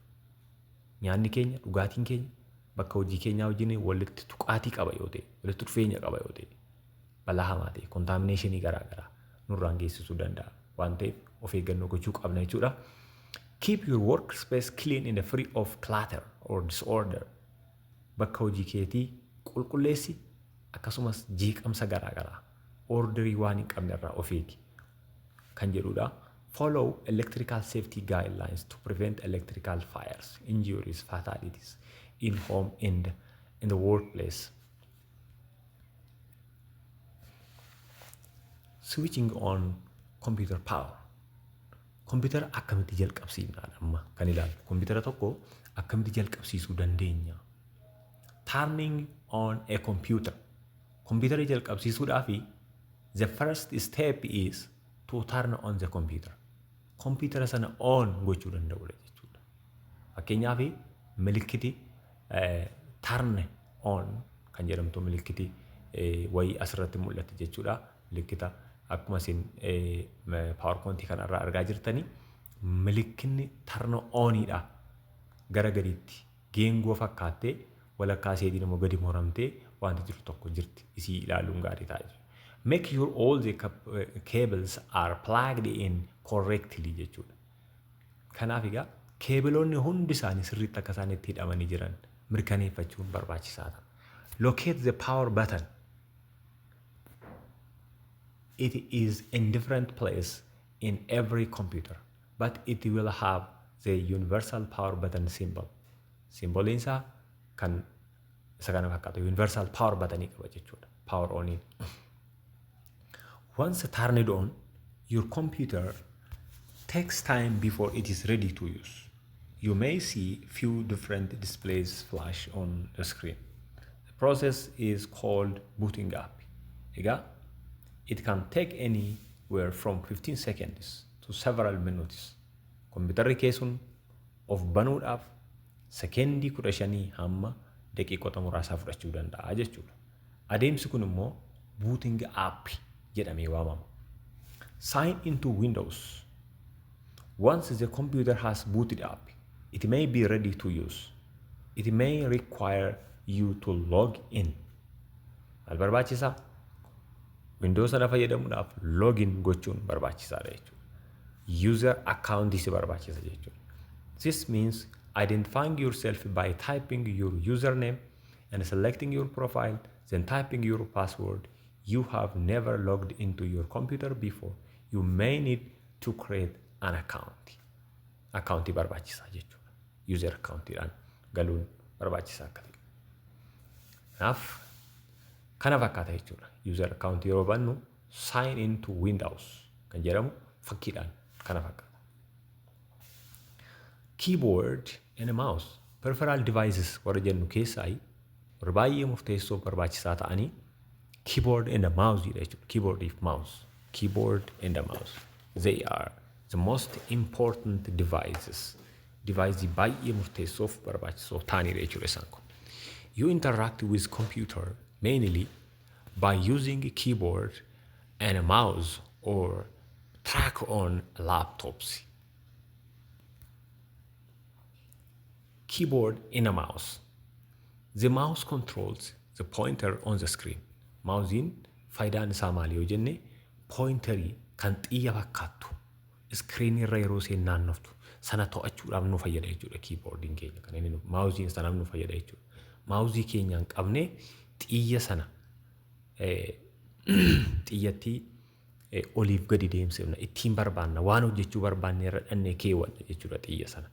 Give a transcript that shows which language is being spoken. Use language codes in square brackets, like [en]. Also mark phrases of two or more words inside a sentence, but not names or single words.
[om] Nyaanni keenya, dhugaatiin keenya bakka hojii keenyaa wajjin walitti tuqaatii qaba yoo ta'e, walitti dhufeenya qaba yoo ta'e, balaa hamaa ta'e, contaminationii garaagaraa nurraan geessisuu danda'a waan ta'eef of eeggannoo gochuu qabna jechuudha. [en] Keep your workspace clean and free of clutter or disorder. [om] Bakka hojii keetii qulqulleessi akkasumas jeeqamsa garaagaraa orderii waan hin qabne irraa of eegi kan jedhudha. [en] Follow electrical safety guidelines to prevent electrical fires, injuries, fatalities in home and in the workplace. Switching on computer power. [om] Computer akkamitti jalqabsiifna amma kan ilaalu. Computer tokko akkamitti jalqabsiisuu dandeenya. [en] Turning on a computer. Computer jalqabsiisuudhaaf the first step is to turn on the computer. [om] Computer sana on gochuu danda'udha jechuudha. Fakkeenyaaf milikkiti [en] turn on [om] kan jedhamtu milikkiti wayii asirratti mul'atti jechuudha. Milikkita akkuma isin PowerPoint kanarraa argaa jirtanii milikkinni turn onidha. Gara gadiitti geengoo fakkaattee walakkaa isheetiin immoo gadi moramtee wanti jiru tokko jirti. Isii ilaaluun gaarii ta'a. [en] Make sure all the cables are plugged in correctly jechuudha. [om] Kanaaf egaa keebiloonni hundi isaanii sirriitti akka isaan itti hidhamanii jiran mirkaneeffachuun barbaachisaadha. [en] Locate the power button. it is in different place in every computer, but it will have the universal power button symbol. [om] Symbol isaa kan isa kana fakkaatu [en] universal power button [om] qaba jechuudha. [en] Power on in. Once turned on, your computer takes time before it is ready to use. You may see few different displays flash on the screen. The process is called booting up. It can take anywhere from 15 seconds to several minutes. [om] Computerri keessan of banuudhaaf sekendii 15 hamma daqiiqota muraasaa fudhachuu danda'a jechuudha. Adeemsi kun immoo [en] booting up [om] jedhamee waamama. [en] Sign into Windows. Once the computer has booted up, it may be ready to use. It may require you to log in. [om] Maal barbaachisaa? Windows sana fayyadamuudhaaf login gochuun barbaachisaadha jechuudha. [en] User account [om] si barbaachisa jechuudha. [en] This means identifying yourself by typing your username and selecting your profile, then typing your password. You have never logged into your computer before. You may need to create an account. [om] Accounti barbaachisa jechuudha. User accountidhaan galuun barbaachisaa akka ta'e. Kanaaf kana fakkaata jechuudha. [en] User account [om] yeroo bannu [en] sign into Windows [om] kan jedhamu fakkiidhaan kana fakkaata. [en] Keyboard and mouse. Peripheral devices [om] warra jennu keessaa warra baay'ee murteessoo barbaachisaa ta'anii [en] keyboard and mouse [om] jedha jechuudha. [en] Keyboard and mouse. Keyboard and mouse. They are the most important devices. [om] Device baay'ee murteessoof barbaachisoo ta'aniidha jechuudha isaan kun. [en] You interact with computer mainly by using a keyboard and a mouse or track on laptops. Keyboard and a mouse. The mouse controls the pointer on the screen. [om] Mouseen faayidaan isaa maali yoo jenne pointerii kan xiyya fakkaattu screen irra yeroo isheen naannoftu sana to'achuudhaaf nu fayyada jechuudha keyboardiin keenya kan inni mouseen sanaaf nu fayyada jechuudha. Mousii keenyaan qabnee xiyya sana xiyyatti oliif gadi deemsifna ittiin barbaanna waan hojjechuu barbaanne irra dhannee keewwanna jechuudha xiyya sana.